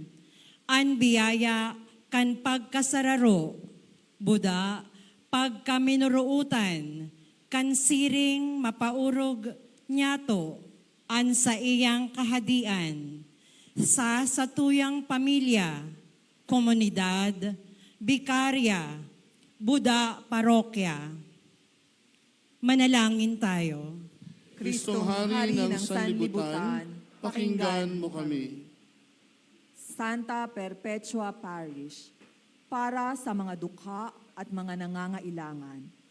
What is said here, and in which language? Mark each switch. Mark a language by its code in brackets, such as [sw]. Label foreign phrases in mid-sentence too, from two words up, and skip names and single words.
[bik] an biyaya kan pagkasararo, Buda, pagkaminuruutan, kan siring mapaurog nyato, an sa iyang kahadian, sa satuyang pamilya, komunidad, bikarya, Buda, parokya. [tl] Manalangin tayo. Kristong Hari ng Sanlibutan, pakinggan mo kami. Santa Perpetua Parish para sa mga dukha at mga nangangailangan.